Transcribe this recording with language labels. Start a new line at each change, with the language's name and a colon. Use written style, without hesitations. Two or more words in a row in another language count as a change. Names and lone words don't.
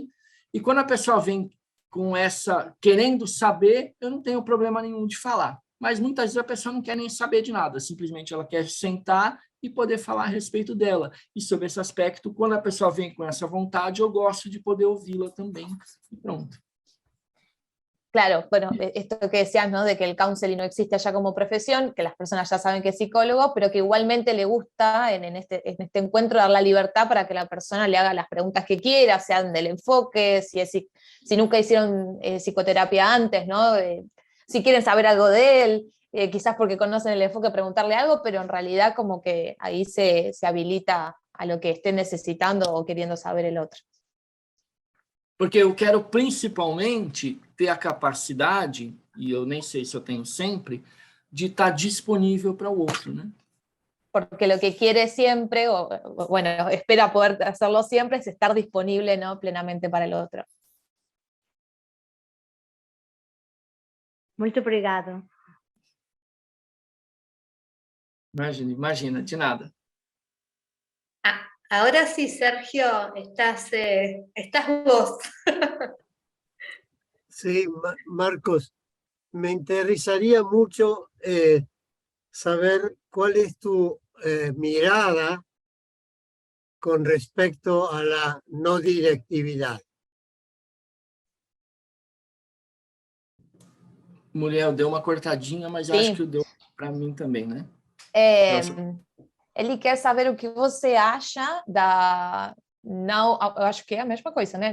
Portuguese: E quando a pessoa vem com essa, querendo saber, eu não tenho problema nenhum de falar. Mas muitas vezes a pessoa não quer nem saber de nada, simplesmente ela quer sentar e poder falar a respeito dela. E sobre esse aspecto, quando a pessoa vem com essa vontade, eu gosto de poder ouvi-la também. E pronto.
Spanish: Claro, bueno, esto que decías, ¿no? De que el counseling no existe allá como profesión, que las personas ya saben que es psicólogo, pero que igualmente le gusta en este encuentro dar la libertad para que la persona le haga las preguntas que quiera, sean del enfoque, si nunca hicieron psicoterapia antes, ¿no? Si quieren saber algo de él, quizás porque conocen el enfoque, preguntarle algo, pero en realidad como que ahí se habilita a lo que esté necesitando o queriendo saber el otro.
Portuguese: Porque eu quero principalmente ter a capacidade, e eu nem sei se eu tenho sempre, de estar disponível para o outro, né?
Spanish: Porque lo que quiere siempre, o bueno, espera poder hacerlo siempre, es estar disponible, ¿no? Plenamente para el otro.
Portuguese: Muito obrigado. Imagina, de nada.
Spanish: Ahora sí, Sergio, estás vos. Sí, Marcos, me interesaría mucho saber cuál es tu mirada con respecto a la no directividad.
Portuguese: Mulher, deu uma cortadinha, mas acho que deu para mim também, né? Ele quer saber o que você acha da não, eu acho que é a mesma coisa, né?